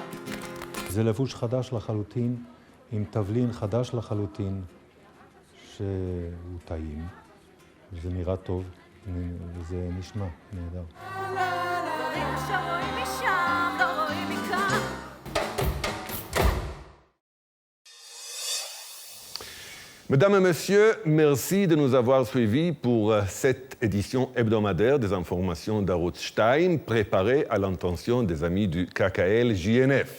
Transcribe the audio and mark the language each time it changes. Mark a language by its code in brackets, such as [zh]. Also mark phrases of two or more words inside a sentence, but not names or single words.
[he] זה לבוש חדש לחלוטין, עם תבלין חדש לחלוטין, שהוא טעים, וזה נראה טוב, וזה נשמע נהדר. דברים שרואים משם, לא רואים מכאן. [fr] Mesdames et messieurs, merci de nous avoir suivis pour cette édition hebdomadaire des informations d'Arutz 2, préparée à l'intention des amis du KKL-JNF.